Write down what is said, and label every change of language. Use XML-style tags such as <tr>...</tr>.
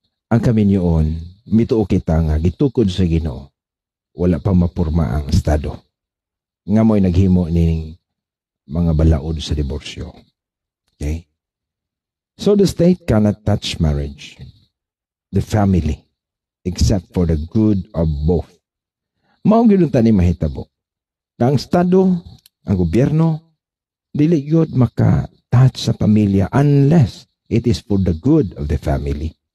<ceb>Ang kaminyoon, mituo kita nga gitukod sa Ginoo, wala pa mapurma ang estado. Nga mo'y naghimo ning mga balaod sa diborsyo.</ceb> <en>Okay? So the state cannot touch marriage, the family, except for the good of both.</en> <ceb>Mao gyud tani mahitabo. Ang estado, ang gobyerno, dili gyud maka-touch sa pamilya</ceb> <en>unless it is for the good of the family.</en>